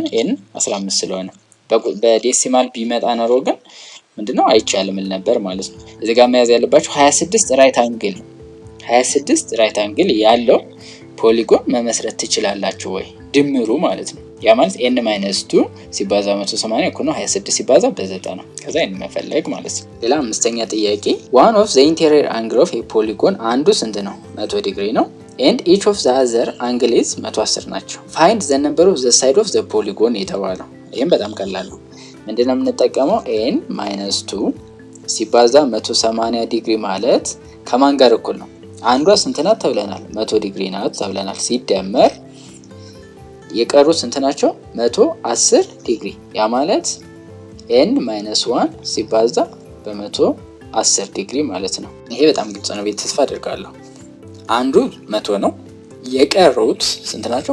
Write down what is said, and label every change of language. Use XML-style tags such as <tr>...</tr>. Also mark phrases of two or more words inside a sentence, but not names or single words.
<am>n 15 ስለሆነ። በዴሲማል ቢመጣ ነው ግን ምንድነው አይቻልም ነበር ማለት ነው። እዚህ ጋር መያዝ ያለባችሁ 26 ራይት አንግል 26 ራይት አንግል ያለው ፖሊጎን መመስረት ትችላላችሁ ወይ ድምሩ ማለት ነው። ያ ማለት n - 2 ሲባዛ 180 እኩል ነው 26 ሲባዛ በ90 ከዛ n መፈለግ ማለት ነው። ሌላ አምስተኛ ጥያቄ</am> <en>one of the interior angle of a polygon</en> <am>አንዱ ስንት ነው?</am> <en>100</en> <am>ዲግሪ ነው</am> <en>and each of the other angle is 110 ናቸው። find the number of the side of the polygon</en> <am>የተባለው ይሄም በጣም ቀላል ነው። ምንድነው የምንጠቀመው? n - 2 ሲባዛ 180 ዲግሪ ማለት ከማን ጋር እኩል ነው? አንዷ ስንት ናት ተብለናል? 100 ዲግሪ ናት ተብለናል። ሲደመር የቀሩት ስንት ናቸው? 110 ዲግሪ። ያ ማለት n - 1 ሲባዛ በ110 ዲግሪ ማለት ነው። ይሄ በጣም ግልጽ ነው። ተስፋ አደርጋለሁ። አንዱ 100 ነው። የቀሩት ስንት ናቸው?</am>